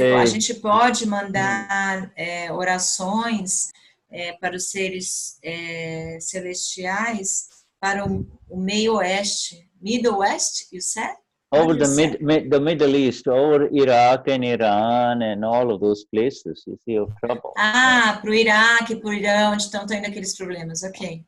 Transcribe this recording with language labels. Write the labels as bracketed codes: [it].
[pt] a gente pode mandar orações para os seres celestiais para o meio oeste, [en] Middle West, you said? Over the Middle East, over Iraq and Iran and all of those places, you see, of trouble. [pt] Ah, para o Iraque, para o Irã, onde estão tendo aqueles problemas, ok.